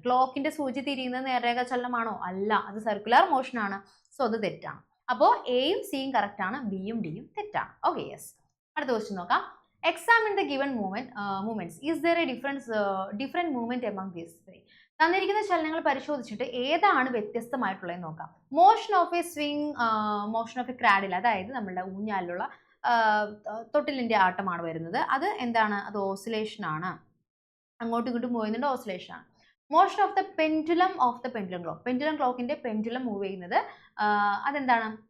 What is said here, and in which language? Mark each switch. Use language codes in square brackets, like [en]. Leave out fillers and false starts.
[ml] ക്ലോക്കിന്റെ സൂചി തിരിയുന്നത് നേർരേഖ ചലനമാണോ? അല്ല, അത് സർക്കുലർ മോഷൻ ആണ്. സോ അത് തെറ്റാണ്. അപ്പോൾ എയും സിയും കറക്റ്റ് ആണ്, ബിയും ഡിയും തെറ്റാണ്. Okay, yes. അടുത്ത ക്വസ്റ്റ്യൻ നോക്കാം. [en] Examine the given movements. Is there a different movement among these three? [ml] തന്നിരിക്കുന്ന ചലനങ്ങൾ പരിശോധിച്ചിട്ട് ഏതാണ് വ്യത്യസ്തമായിട്ടുള്ളത് നോക്കാം. Motion of A swing, motion of A cradle, അതായത് നമ്മളുടെ ഊഞ്ഞാലിലുള്ള തൊട്ടിലിന്റെ ആട്ടമാണ് വരുന്നത്. അത് എന്താണ്? അത് ഓസിലേഷൻ ആണ്, അങ്ങോട്ടും ഇങ്ങോട്ടും പോയുന്നുണ്ട്, ഓസിലേഷൻ ആണ്. Motion of the pendulum clock, pendulum ക്ലോക്കിന്റെ പെൻഡുലം മൂവ് ചെയ്യുന്നത്, അതെന്താണ്?